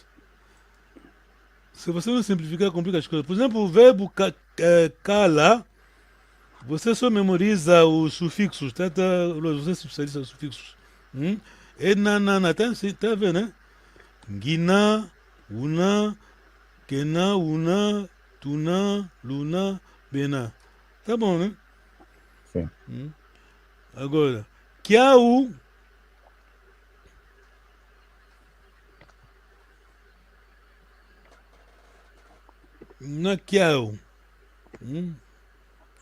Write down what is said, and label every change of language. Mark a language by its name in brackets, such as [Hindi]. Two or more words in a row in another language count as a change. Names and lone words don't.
[Portuguese] Se você não simplificar, complica as coisas. Por exemplo, o verbo cala, você só memoriza os sufixos, tá? Você se especializa nos sufixos. E nanana, tá vendo, né? [Kongo] Gina, una, kena, una, tuna, luna, bena. [Portuguese] Tá bom, né? Sim. Agora, kiau. [Kongo] Na kiau.